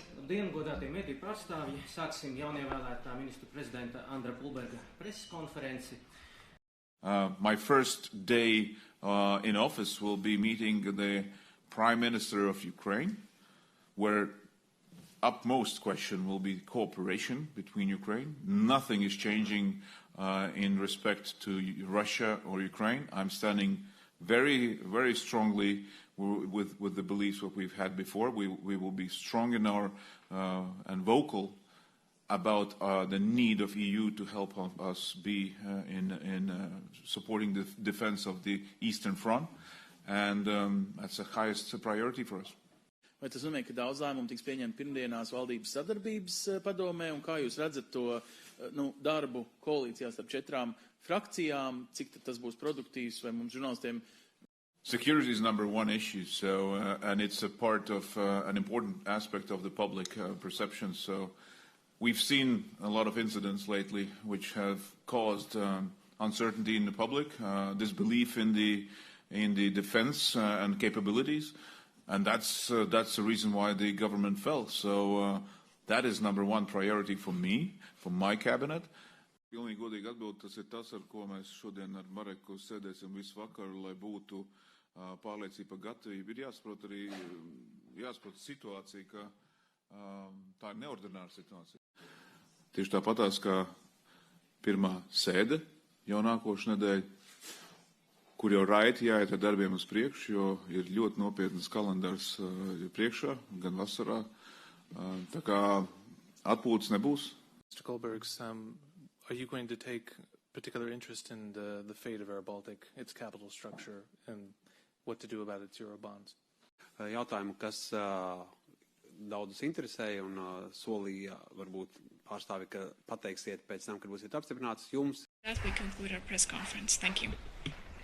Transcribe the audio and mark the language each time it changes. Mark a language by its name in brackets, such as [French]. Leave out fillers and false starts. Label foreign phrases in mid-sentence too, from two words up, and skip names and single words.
[Latvian] Labdien, godātie mediju pārstāvji. Sāksim jaunievēlētā ministru prezidenta Andra Kulberga preses konferenci. [English] My first day in office will be meeting the Prime Minister of Ukraine, where upmost question will be cooperation between Ukraine. Nothing is changing in respect to Russia or Ukraine. I'm standing very, very strongly with the beliefs that we've had before. We will be strong in our and vocal about the need of EU to help us be in supporting the defense of the Eastern Front, and that's the highest priority for us. [Latvian] Vai tas nozīmē, ka daudz lēmumu tiks pieņemt pirmdienās valdības sadarbības padomē, un kā jūs redzat to darbu koalīcijās starp 4 frakcijām, cik tas būs produktīvs, vai mums žurnālistiem? [English] Security is number one issue, so and it's a part of an important aspect of the public perception. So we've seen a lot of incidents lately which have caused uncertainty in the public, disbelief in the defense and capabilities, and that's the reason why the government fell. So that is number one priority for me, for my cabinet. [Latvian] Pilnīgi godīgi atbild, tas ir tas, ar ko mēs šodien ar Mareku sēdēsim visu vakaru, lai būtu pārliecība par gatavību. Ir jāsaprot situācija, ka tā ir neordināra situācija. Tieši tāpatās, kā pirmā sēde jau nākošu nedēļu, kur jau raiti jāiet ar darbiem uz priekšu, jo ir ļoti nopietnas kalendārs priekšā, gan vasarā. Tā kā atpūtas nebūs. [English] Mr. Kulbergs, are you going to take particular interest in the fate of Air Baltic, its capital structure, and what to do about its Eurobonds? [Latvian] Jautājumu, kas daudzus interesēja un solīja varbūt pārstāvi, ka pateiksiet pēc tam, kad būsiet apstiprināts jums. [English] That we conclude our press conference. Thank you.